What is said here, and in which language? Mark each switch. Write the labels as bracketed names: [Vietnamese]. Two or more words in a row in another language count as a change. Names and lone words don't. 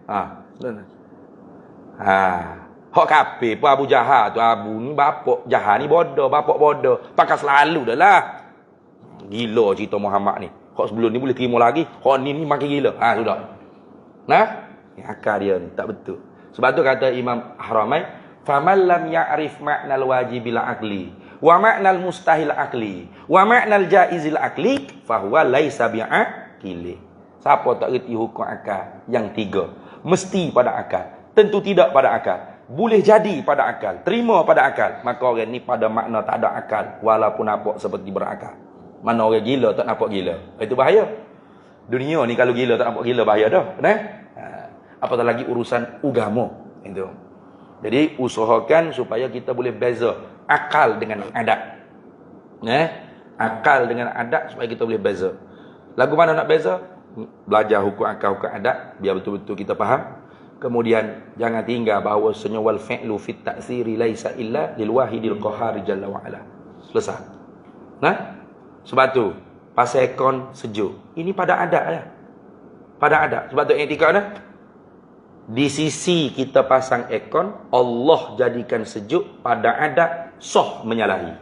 [Malay] Hak kafir pun Abu Jahal tu, Abu ni bapak Jahal ni bodoh, bapak bodoh. Pakai selalu dah lah. Gila cerita Muhammad ni. Hak sebelum ni boleh terima lagi. Hak ni makin gila. Sudah. Nah, ni akal dia ni tak betul. Sebab tu kata Imam Haramain, [Arabic] "فمن لم يعرف معنى الواجب العقلي ومعنى المستحيل العقلي ومعنى الجائز العقلي فهو ليس بعاقل." [Malay] Siapa tak reti hukum akal yang tiga, mesti pada akal, tentu tidak pada akal, boleh jadi pada akal, terima pada akal, maka orang ni pada makna tak ada akal walaupun nampak seperti berakal. Mana orang gila tak nampak gila. Itu bahaya. Dunia ni kalau gila tak nampak gila bahaya dah. Apatah lagi urusan agama itu. Jadi usahakan supaya kita boleh beza akal dengan adat. Akal dengan adat supaya kita boleh beza. Lagu mana nak beza? Belajar hukum akal, hukum adat biar betul-betul kita faham. Kemudian jangan tinggal bahawa [Arabic] والفعل في التأثير ليس إلا للواحد القهار جل وعلا. [Malay] Selesai. Sebab tu pasal ekon sejuk. Ini pada adat ya. Pada adat. Sebab tu etika dah. Di sisi kita pasang ekon, Allah jadikan sejuk, pada adat sah menyalahi.